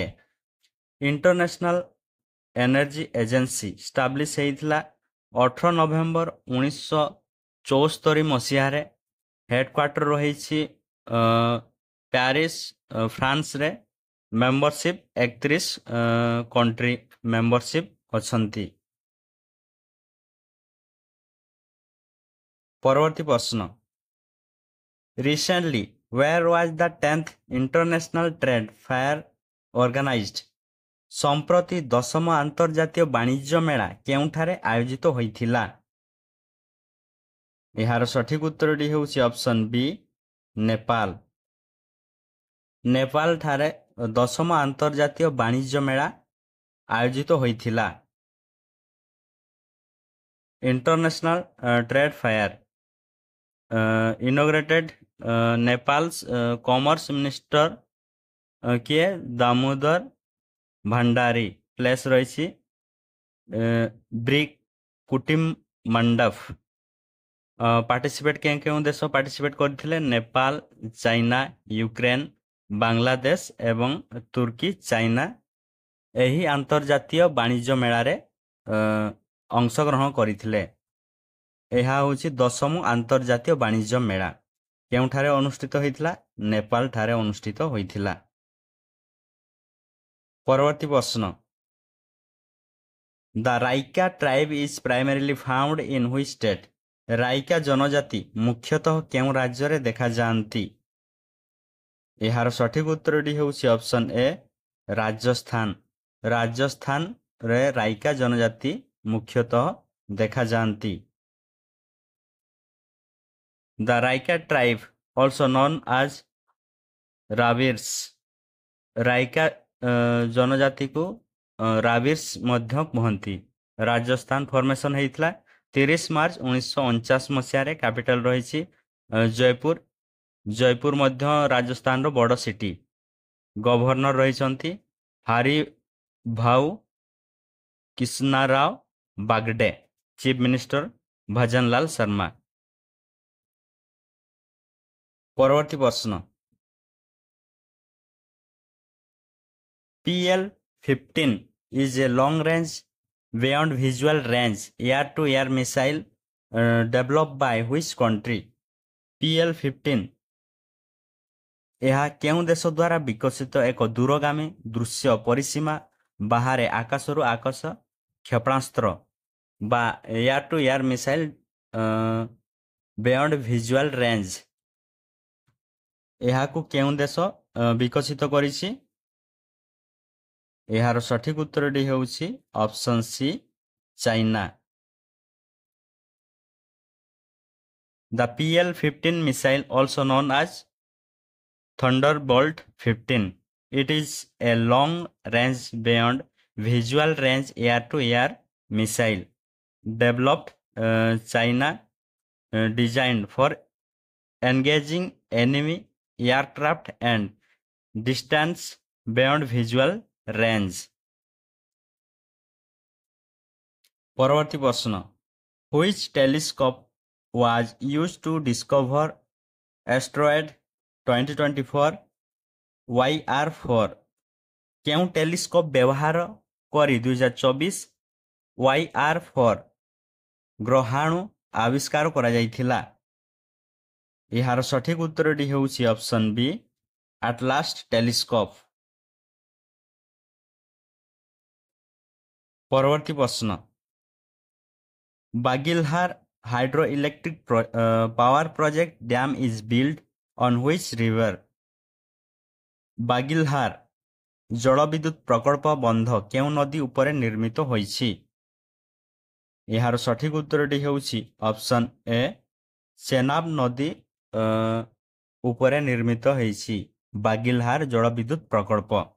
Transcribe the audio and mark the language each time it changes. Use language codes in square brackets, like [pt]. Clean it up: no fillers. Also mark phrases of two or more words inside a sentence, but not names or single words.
[or] ଇଣ୍ଟରନ୍ୟାସନାଲ ଏନର୍ଜି ଏଜେନ୍ସି ଷ୍ଟାବ୍ଲିଶ ହେଇଥିଲା 18 ନଭେମ୍ବର 1974 ମସିହାରେ। ହେଡକ୍ୱାର୍ଟର ରହିଛି ପ୍ୟାରିସ, ଫ୍ରାନ୍ସରେ। ମେମ୍ବରସିପ୍ 31 [en] country membership [or] ଅଛନ୍ତି। ପରବର୍ତ୍ତୀ ପ୍ରଶ୍ନ, [en] Recently, where was the 10th International Trade Fair organized? [or] ସମ୍ପ୍ରତି 10ମ ଆନ୍ତର୍ଜାତୀୟ ବାଣିଜ୍ୟ ମେଳା କେଉଁଠାରେ ଆୟୋଜିତ ହୋଇଥିଲା? ଏହାର ସଠିକ ଉତ୍ତରଟି ହେଉଛି ଅପସନ୍ ବି, ନେପାଳ। ନେପାଳଠାରେ 10ମ ଆନ୍ତର୍ଜାତୀୟ ବାଣିଜ୍ୟ ମେଳା ଆୟୋଜିତ ହୋଇଥିଲା। [en] ଇଣ୍ଟରନ୍ୟାସନାଲ ଟ୍ରେଡ୍ ଫେୟାର inaugurated Nepal's commerce minister କିଏ? [or] ଦାମୋଦର ଭଣ୍ଡାରୀ। ପ୍ଲେସ୍ ରହିଛି ବ୍ରିକ୍ କୁଟିମ ମଣ୍ଡପ। ପାର୍ଟିସିପେଟ୍ କେଉଁ ଦେଶ ପାର୍ଟିସିପେଟ୍ କରିଥିଲେ? ନେପାଳ, ଚାଇନା, ୟୁକ୍ରେନ, ବାଂଲାଦେଶ ଏବଂ ତୁର୍କୀ। ଚାଇନା ଏହି ଆନ୍ତର୍ଜାତୀୟ ବାଣିଜ୍ୟ ମେଳାରେ ଅଂଶଗ୍ରହଣ କରିଥିଲେ। ଏହା ହେଉଛି 10ମ ଆନ୍ତର୍ଜାତୀୟ ବାଣିଜ୍ୟ ମେଳା। କେଉଁଠାରେ ଅନୁଷ୍ଠିତ ହୋଇଥିଲା? ନେପାଳ ଠାରେ ଅନୁଷ୍ଠିତ ହୋଇଥିଲା। ପରବର୍ତ୍ତୀ ପ୍ରଶ୍ନ, [en] The Raika tribe is primarily found in which state? [or] ରାଇକା ଜନଜାତି ମୁଖ୍ୟତଃ କେଉଁ ରାଜ୍ୟରେ ଦେଖାଯାଆନ୍ତି? ଏହାର ସଠିକ ଉତ୍ତରଟି ହେଉଛି ଅପସନ୍ ଏ, ରାଜସ୍ଥାନ। ରାଜସ୍ଥାନରେ ରାଇକା ଜନଜାତି ମୁଖ୍ୟତଃ ଦେଖାଯାଆନ୍ତି। [en] The Raika tribe, also known as Ravirs, [or] ରାଇକା ଜନଜାତିକୁ ରାବିର୍ସ ମଧ୍ୟ କୁହନ୍ତି। ରାଜସ୍ଥାନ ଫର୍ମେସନ୍ ହେଇଥିଲା 30 ମାର୍ଚ୍ଚ 1949 ମସିହାରେ। କ୍ୟାପିଟାଲ ରହିଛି ଜୟପୁର। ଜୟପୁର ମଧ୍ୟ ରାଜସ୍ଥାନର ବଡ଼ ସିଟି। ଗଭର୍ଣ୍ଣର ରହିଛନ୍ତି ହରିଭାଉ କିଷ୍ଣାରାଓ ବାଗଡେ। [en] chief minister [or] ଭଜନଲାଲ ଶର୍ମା। ପରବର୍ତ୍ତୀ ପ୍ରଶ୍ନ, [en] PL-15 is a long-range beyond visual range air-to-air missile developed by which country? [or] PL-15 ଏହା କେଉଁ ଦେଶ ଦ୍ୱାରା ବିକଶିତ ଏକ ଦୂରଗାମୀ ଦୃଶ୍ୟ ପରିସୀମା ବାହାରେ ଆକାଶରୁ ଆକାଶ କ୍ଷେପଣାସ୍ତ୍ର বা [en] air to air missile beyond visual range [or] ଏହାକୁ କେଉଁ ଦେଶ ବିକଶିତ କରିଛି? ଏହାର ସଠିକ ଉତ୍ତରଟି ହେଉଛି ଅପସନ୍ ସି ଚାଇନା। [en] The PL-15 missile, also known as Thunderbolt 15, it is a long-range beyond visual range air-to-air missile developed China, designed for engaging enemy aircraft and distance beyond visual range. [or] ପରବର୍ତ୍ତୀ ପ୍ରଶ୍ନ, [en] which telescope was used to discover asteroid 2024 YR4? [or] କେଉଁ ଟେଲିସ୍କୋପ ବ୍ୟବହାର କରି 2024 YR4 ଗ୍ରହାଣୁ ଆବିଷ୍କାର କରାଯାଇଥିଲା? ଏହାର ସଠିକ ଉତ୍ତରଟି ହେଉଛି ଅପସନ୍ ବି ଆଟଲାସ ଟେଲିସ୍କୋପ। ପରବର୍ତ୍ତୀ ପ୍ରଶ୍ନ, [en] ବାଗିଲହାର hydroelectric power project dam is built on which river? [or] ବାଗିଲହାର ଜଳବିଦ୍ୟୁତ ପ୍ରକଳ୍ପ ବନ୍ଧ କେଉଁ ନଦୀ ଉପରେ ନିର୍ମିତ ହୋଇଛି? ଏହାର ସଠିକ ଉତ୍ତରଟି ହେଉଛି ଅପସନ୍ ଏ ଚେନାବ ନଦୀ ଉପରେ ନିର୍ମିତ ହୋଇଛି ବାଗିଲହାର ଜଳବିଦ୍ୟୁତ ପ୍ରକଳ୍ପ।